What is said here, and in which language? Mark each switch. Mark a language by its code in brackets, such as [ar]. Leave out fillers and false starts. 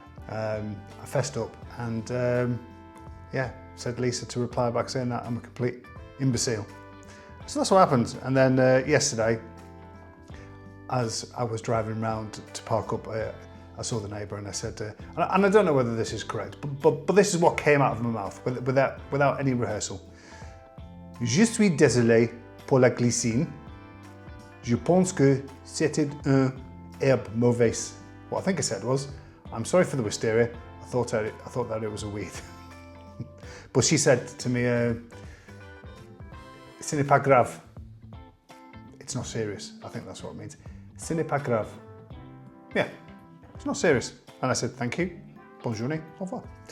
[en] I fessed up and yeah, said Lisa to reply back saying that I'm a complete imbecile. So that's what happened. And then yesterday, as I was driving around to park up, I saw the neighbour and I said, and I don't know whether this is correct, but this is what came out of my mouth without any rehearsal. [fr] Je suis désolé pour la glycine. Je pense que c'était une herbe mauvaise. [en] What I think I said was, I'm sorry for the wisteria. I thought that it was a weed. But she said to me, [fr] ce n'est pas grave. [en] It's not serious. I think that's what it means. [fr] Ce n'est pas grave. [en] Yeah, it's not serious. And I said, thank you. [fr] Bonne journée. Au revoir.